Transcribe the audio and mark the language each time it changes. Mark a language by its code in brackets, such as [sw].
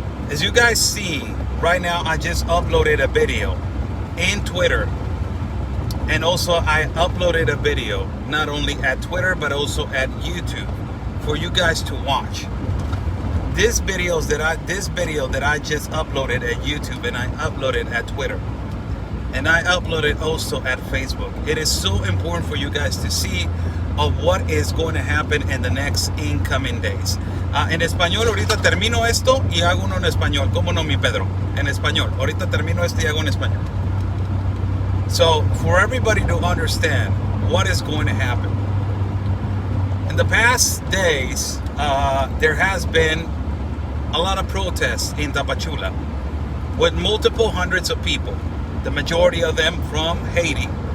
[en] As you guys see right now, I just uploaded a video in Twitter, and also I uploaded a video not only at Twitter but also at YouTube for you guys to watch. This video that I just uploaded at YouTube, and I uploaded at Twitter, and I uploaded also at Facebook. It is so important for you guys to see of what is going to happen in the next incoming days. [es] En español, ahorita termino esto y hago uno en español. ¿Cómo no, mi Pedro? En español. Ahorita termino esto y hago en español. [en] So, for everybody to understand what is going to happen. In the past days, there has been a lot of protests in Tapachula with multiple hundreds of people, the majority of them from Haiti.